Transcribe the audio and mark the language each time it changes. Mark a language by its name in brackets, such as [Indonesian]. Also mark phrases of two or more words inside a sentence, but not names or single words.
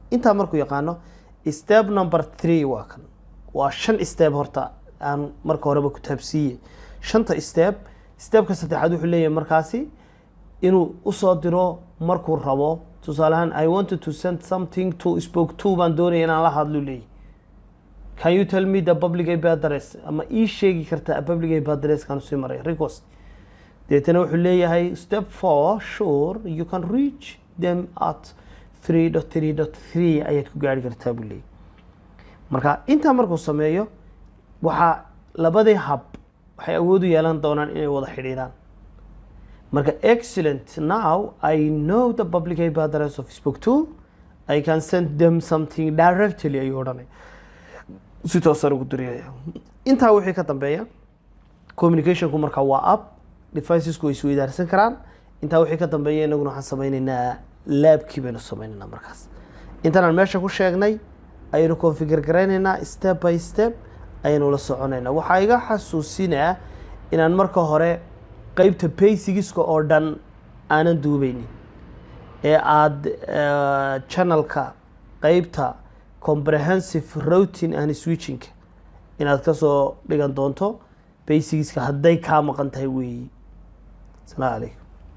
[Somali] intaa markuu yaqaano [English] step number 3 [Somali] waa kan, waa 5 step horta aan marka horeba ku taabsiiyey 5 stepka saddexaad wuxuu leeyahay markaasi inuu usoo diro markuu rabo. tusaale ahaan [English] I wanted to send something to spoke to [Somali] baan doonaya inaan la hadlo leeyahay. [English] Can you tell me the public IP address? [Somali] ama ii sheegi kartaa [English] public IP address [Somali] kan soo maray request. deetana wuxuu leeyahay [English] step 4 sure you can reach them at 3.3.3 [Somali] ayaad ku gaari kartaa buu leeyahay. marka intaa markuu sameeyo waxaa labadii hub waxay awood u yeelan doonaan inay wada xidhiidhaan. marka [English] excellent, now I know the public IP address of spoke to, I can send them something directly [Somali] ayuu odhanay si toosan ugu diraya. intaa wixii ka dambeeya communicationku marka waa up, devicesku way isweydaarsan karaan. intaa wixii ka dambeeya inaguna waxaan samaynaynaa labkii baynu samaynaynaa. markaas intaan meesha ku sheegnay ayaynu configure garaynaynaa [English] step by step [Somali] ayaynu la soconaynaa. waxaa iga xasuusinaa inaan marka hore qaybta basigiska oo dhan aanan duubaynin ee aad channelka qaybta [English] comprehensive routing and switching [Somali] inaad ka soo dhigan doonto basigiska hadday kaa maqan tahay weeyi. [Arabic] السلام عليكم.